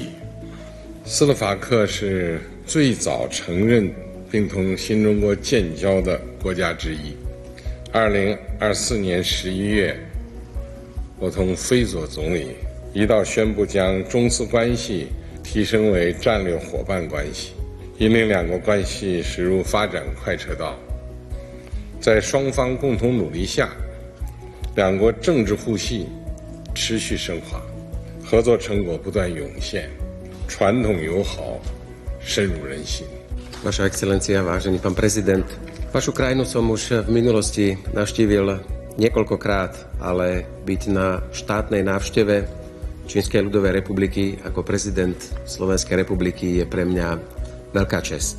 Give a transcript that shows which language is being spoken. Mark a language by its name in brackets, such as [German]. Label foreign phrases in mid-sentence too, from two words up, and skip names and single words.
[Chinese] 斯洛伐克是最早承认并同新中国建交的国家之一。2024年11月，我同菲佐总理一道宣布将中斯关系提升为战略伙伴关系，引领两国关系驶入发展快车道。在双方共同努力下，两国政治互信持续升华，合作成果不断涌现，传统友好深入人心。 [Slovak] Vaša excelencia, vážený pán prezident, vašu krajinu som už v minulosti navštívil niekoľkokrát, ale byť na štátnej návšteve Čínskej ľudovej republiky ako prezident Slovenskej republiky je pre mňa veľká česť.